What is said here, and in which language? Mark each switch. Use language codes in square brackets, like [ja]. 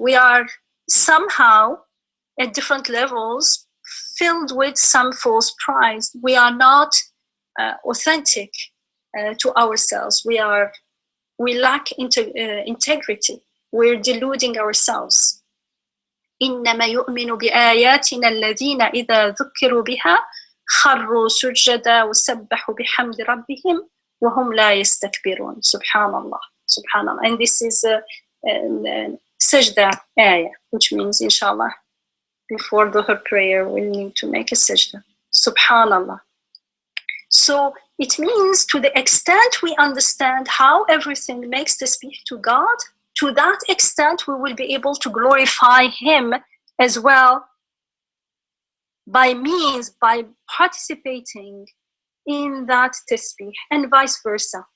[en] We are somehow at different levels filled with some false pride. We are not authentic to ourselves. We lack integrity. We're deluding ourselves. [ar] إنما يؤمن بآياتنا الذين إذا ذكروا بها خروا سجدا وسبحوا بحمد ربهم وهم لا يستكبرون. Subhanallah. Subhanallah. [en] And this is sajda ayah, which means, inshallah, before Dhuhr prayer, we need to make a sajda. Subhanallah. So it means, to the extent we understand how everything makes tasbih to God, to that extent we will be able to glorify him as well by participating in that tasbih, and vice versa.